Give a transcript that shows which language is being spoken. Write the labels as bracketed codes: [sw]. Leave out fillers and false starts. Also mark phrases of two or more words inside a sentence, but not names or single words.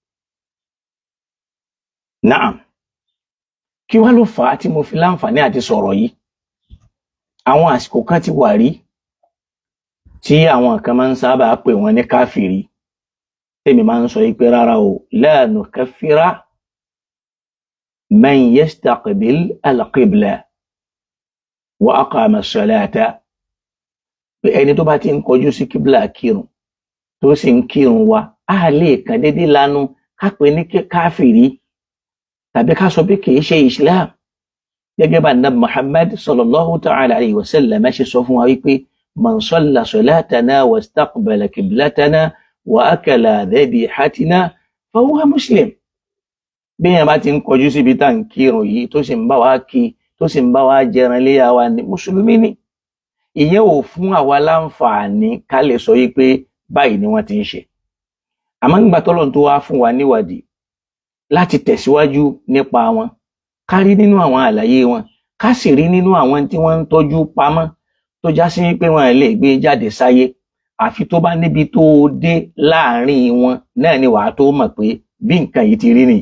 [yo] Naam. Kí wá ló fà á tí mo fi láǹfààní àti sọ̀rọ̀ yìí? Àwọn àsìkò kan ti wà rí tí àwọn kan máa ń sábà pè wọ́n ní káfìrí, tèmi máa ń sọ pé rárá o, [ar] لا نكفر من يستقبل القبلة وأقام الصلاة. [yo] Pé ẹni tó bá ti ń kọjú sí kíbla kírun tó sì ń kírun wa, a lè kàn déédéé lanu ká pè ní káfìrí, tàbí ká sọ pé kì í ṣe Islam. Gẹ́gẹ́ bá Ànábì Muhammad [ar] صلى الله تعالى عليه وسلم [yo] ṣe sọ fún wa wípé [ar] من صلى صلاتنا واستقبل قبلتنا وأكل ذبيحتنا فهو مسلم. [yo] Bí èèyàn bá ti ń kọjú síbi tá ń kírun yìí tó sì ń bá wa kí, tó sì ń bá wa jẹran léyà wa, ní mùsùlùmí ni. ìyẹn ò fún àwa láǹfààní ká lè sọ yí pé báyìí ni wọ́n ti ń ṣe. Àmọ́ nígbà tọ́lọ́run tó wá fún wa níwádìí láti tẹ̀síwájú nípa wọn, ká rí nínú àwọn àlàyé wọn, ká sì rí nínú àwọn tí wọ́n ń tọ́jú pamọ́ tó já sí pé wọ́n lè gbé jáde sáyé àfi tó bá níbi tó dé láàrin wọn náà ni wàá tó mọ̀ pé bí nǹkan yìí ti rí nìyí.